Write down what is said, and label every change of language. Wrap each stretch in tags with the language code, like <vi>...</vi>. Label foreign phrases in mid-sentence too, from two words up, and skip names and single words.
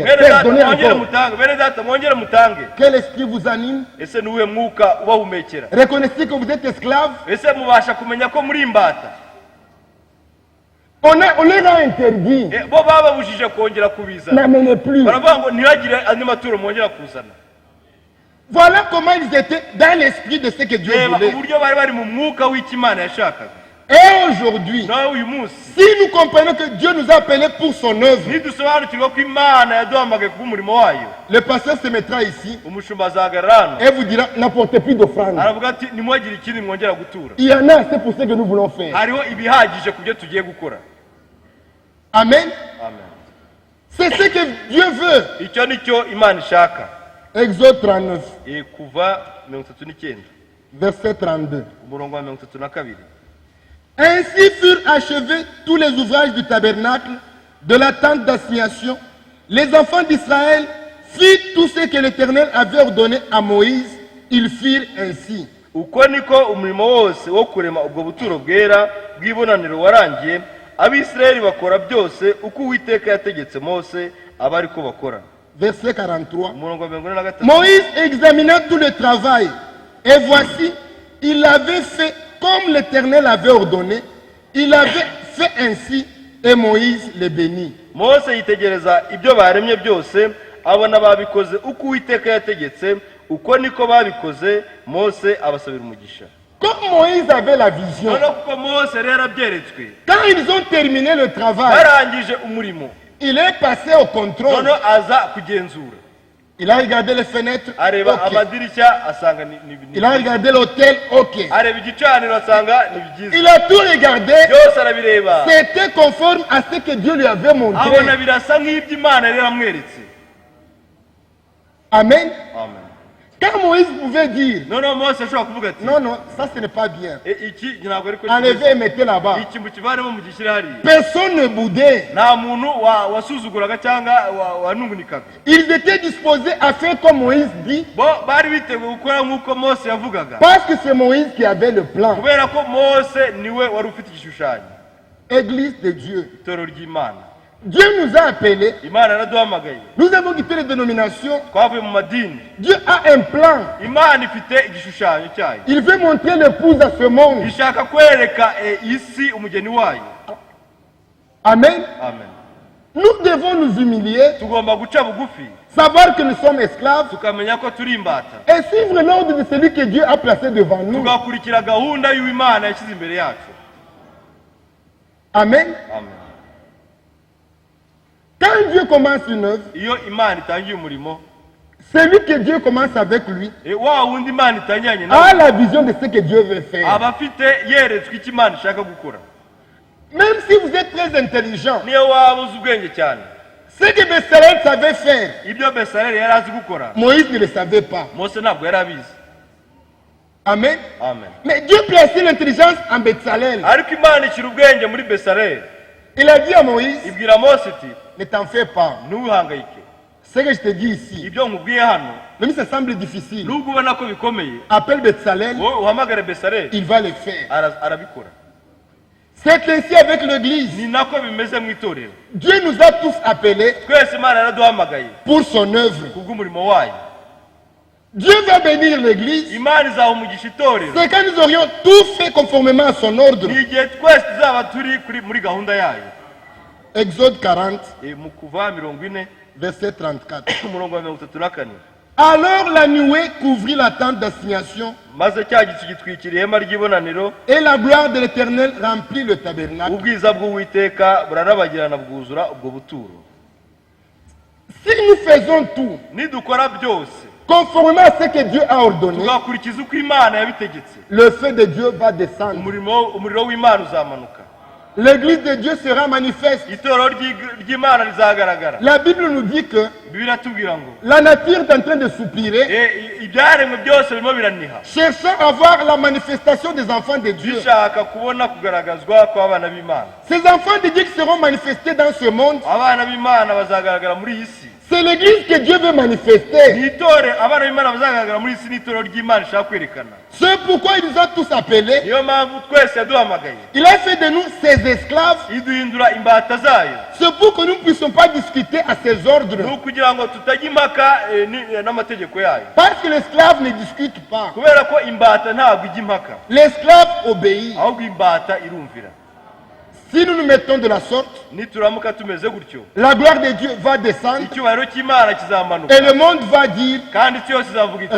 <rw>Bene</rw> <fr>Frère,</fr> <rw>data</rw> <fr>donnez</fr> <rw>mwongere</rw> <fr>encore.</fr> <rw>mutange, bene data mwongere mutange.</rw> <fr>Quel esprit vous anime?</fr> <rw>Ese ni uwuhe mwuka ubahumekera?</rw> <fr>Reconnaissez que vous êtes esclave.</fr> <rw>Ese mubasha kumenya ko muri imbata?</rw> <fr>On leur a interdit.</fr> <rw>Bo bababujije kongera kubizana,</rw> <fr>N'amenez plus.</fr> <rw>baravuga ngo ntihagire andi maturo mwongera kuzana.</rw> <fr>Voilà comment ils étaient dans l'esprit de ce que Dieu</fr> <rw>Reba</rw> <fr>voulait.</fr> <rw>uburyo bari bari mu mwuka w'icyo Imana yashakaga.</rw> <fr>Et aujourd'hui,</fr> <rw>Nawe uyu munsi</rw> <fr>si nous comprenons que Dieu nous a appelés pour son œuvre,</fr> <rw>nidusobanukirwa ko Imana yaduhamagaye kubw'umurimo wayo,</rw> <fr>le pasteur se mettra ici</fr> <rw>umushumba azahagarara hano</rw> <fr>et vous dira n'apportez plus d'offrande.</fr> <rw>aravuga ati ntimwagire ikindi mwongera gutura.</rw> <fr>Il y en a assez pour ce que nous voulons faire.</fr> <rw>Hariho ibihagije ku byo tugiye gukora.</rw> <fr>Amen.</fr> <rw>Amen.</rw> <fr>C'est ce que Dieu veut.</fr> <rw>Icyo ni cyo Imana ishaka.</rw> <fr>Exode 39,</fr> <rw>Kuva 39</rw> <fr>verset 32.</fr> <rw>umurongo wa 32.</rw> <fr>Ainsi furent achevés tous les ouvrages du tabernacle, de la tente d'assignation. Les enfants d'Israël firent tout ce que l'Éternel avait ordonné à Moïse. Ils firent ainsi.</fr> <rw>Uko niko umurimo wose wo kurema ubwo buturo bwera bw'ibonaniro warangiye, Abisirayeli bakora byose uko Uwiteka yategetse Mose aba ariko bakora.</rw> <fr>Verset 43.</fr> <rw>Umurongo wa 43.</rw> <fr>Moïse examina tout le travail. Et voici, il avait fait comme l'Éternel avait ordonné, il avait fait ainsi et Moïse les bénit.</fr> <rw>mose yitegereza ibyo baremye byose abona babikoze uko uwiteka yategetse, uko niko babikoze, mose abasabira umugisha.</rw> <fr>Comme Moïse avait la vision,</fr> <rw>noneho kuko mose rero abyeretswe,</rw> <fr>quand ils ont terminé le travail,</fr> <rw>barangije umurimo,</rw> <fr>il est passé au contrôle.</fr> <rw>noneho aza kugenzura,</rw> <fr>Il a regardé les fenêtres,</fr> <rw>areba ok. amadirishya asanga ni</rw> <fr>Il a regardé l'hôtel, ok.</fr> <rw>areba igicaniro asanga ni byiza,</rw> <fr>Il a tout regardé.</fr> <rw>byose arabireba,</rw> <fr>C'était conforme à ce que Dieu lui avait montré.</fr> <rw>abona birasa nk'ibyo Imana rero amweretse.</rw> <fr>Amen.</fr> <rw>Amen.</rw> <fr>Quand Moïse pouvait dire,</fr> <rw>noneho mose ashobora kuvuga ati</rw> <fr>non, non, ça ce n'est pas bien.</fr> <rw>iki ntabwo ariko</rw> <fr>Enlevez et mettez là-bas.</fr> <rw>iki mukivanemo mugishyire hariya.</rw> <fr>Personne ne boudait.</fr> <rw>nta muntu wasuzuguraga cyangwa wanungunikaga.</rw> <fr>Ils étaient disposés à faire comme Moïse dit,</fr> <rw>bo bari biteguye gukora nk'uko mose yavugaga,</rw> <fr>parce que c'est Moïse qui avait le plan.</fr> <rw>kubera ko mose niwe wari ufite igishushanyo,</rw> <fr>Église de Dieu.</fr> <rw>itorero ry'Imana.</rw> <fr>Dieu nous a appelés.</fr> <rw>Imana yaraduhamagaye,</rw> <fr>Nous avons quitté les dénominations.</fr> <rw>twavuye mu madini.</rw> <fr>Dieu a un plan.</fr> <rw>Imana ifite igishushanyo cyayo,</rw> <fr>Il veut montrer l'épouse à ce monde.</fr> <rw>ishaka kwereka isi umugeni wayo.</rw> <fr>Amen.</fr> <rw>Amen.</rw> <fr>Nous devons nous humilier,</fr> <rw>tugomba guca bugufi,</rw> <fr>savoir que nous sommes esclaves</fr> <rw>tukamenya ko turi imbata,</rw> <fr>et suivre l'ordre de celui que Dieu a placé devant nous.</fr> <rw>tugakurikira gahunda y'Imana yashyize imbere yacu.</rw> <fr>Amen.</fr> <rw>Amen.</rw> <fr>Quand Dieu commence une œuvre,</fr> <rw>iyo Imana itangiye umurimo,</rw> <fr>celui que Dieu commence avec lui</fr> <rw>wa wundi Imana itangiranye</rw> <fr>a</fr> <rw>nawe</rw> <fr>la vision de ce que Dieu veut faire.</fr> <rw>aba afite yeretswe icyo Imana ishaka gukora.</rw> <fr>Même si vous êtes très intelligent,</fr> <rw>niyo waba uzi ubwenge cyane,</rw> <fr>ce que Bessalel savait faire,</fr> <rw>ibyo Besaleli yari azi gukora,</rw> <fr>Moïse ne le savait pas.</fr> <rw>mose ntabwo yari abizi.</rw> <fr>Amen.</fr> <rw>Amen.</rw> <fr>Mais Dieu plaçait l'intelligence en Bessalel.</fr> <rw>ariko Imana ishyira ubwenge muri Besaleli,</rw> <fr>Il a dit à Moïse,</fr> <rw>ibwira mose iti</rw> <fr>ne t'en fais pas.</fr> <rw>ntuhangayike,</rw> <fr>Ce que je te dis ici,</fr> <rw>ibyo nkubwiye hano</rw> <fr>même si ça semble difficile,</fr> <rw>nubwo ubona ko bikomeye,</rw> <fr>appelle Bessalel,</fr> <rw>wowe uhamagare Besaleli,</rw> <fr>il va le faire.</fr> <rw>arabikora.</rw> <fr>C'est ainsi avec l'église.</fr> <rw>ni nako bimeze mu itorero.</rw> <fr>Dieu nous a tous appelés</fr> <rw>twese Imana yaraduhamagaye</rw> <fr>pour son œuvre.</fr> <rw>kubw'umurimo wayo.</rw> <fr>Dieu va bénir l'église.</fr> <rw>Imana izaha umugisha itorero,</rw> <fr>C'est quand nous aurions tout fait conformément à son ordre.</fr> <rw>ni igihe twese tuzaba turi muri gahunda yayo.</rw> <fr>Exode 40,</fr> <rw>Mu kuva 40</rw> <fr>verset 34.</fr> <rw>umurongo wa 34.</rw> <fr>Alors la nuée couvrit la tente d'assignation</fr> <rw>maze cya gicu gitwikira ihema ry'ibonaniro,</rw> <fr>et la gloire de l'Éternel remplit le tabernacle.</fr> <rw>ubwiza bw'Uwiteka burarabagirana bwuzura ubwo buturo.</rw> <fr>Si nous faisons tout</fr> <rw>nidukora byose</rw> <fr>conformément à ce que Dieu a ordonné,</fr> <rw>tugakurikiza uko Imana yabitegetse,</rw> <fr>le feu de Dieu va descendre.</fr> <rw>umuriro w'Imana uzamanuka,</rw> <fr>L'église de Dieu sera manifeste.</fr> <rw>itorero ry'Imana rizagaragara.</rw> <fr>La Bible nous dit que</fr> <rw>Bibiliya iratubwira ngo</rw> <fr>la nature est en train de soupirer,</fr> <rw>ibyaremwe byose birimo biraniha,</rw> <fr>cherchant à voir la manifestation des enfants de Dieu.</fr> <rw>bishaka kubona kugaragazwa kw'abana b'Imana.</rw> <fr>Ces enfants de Dieu qui seront manifestés dans ce monde,</fr> <rw>abana b'Imana bazagaragara muri iyi si.</rw> <fr>c'est l'église que Dieu veut manifester.</fr> <rw>ni itore abana b'Imana bazagaragara muri iyi si, n'itorero ry'Imana ishaka kwerekana.</rw> <fr>C'est pourquoi il nous a tous appelés.</fr> <rw>niyo mpamvu twese yaduhamagaye,</rw> <fr>Il a fait de nous ses esclaves.</fr> <rw>iduhindura imbata zayo.</rw> <fr>C'est pour que nous ne puissions pas discuter à ses</fr> <rw>ni</rw> <fr>ordres.</fr> <rw>ukugira ngo tutajya impaka n'amategeko yayo,</rw> <fr>Parce que l'esclave ne discute pas.</fr> <rw>kubera ko imbata ntabwo ijya impaka,</rw> <fr>L'esclave obéit.</fr> <rw>ahubwo imbata irumvira.</rw> <fr>Si nous nous mettons de la sorte,</fr> <rw>nituramuka tumeze gutyo,</rw> <fr>la gloire de Dieu va descendre</fr> <rw>icyubahiro cy'Imana kizamanuka,</rw> <fr>et le monde va dire</fr> <rw>kandi isi yose izavuga iti</rw>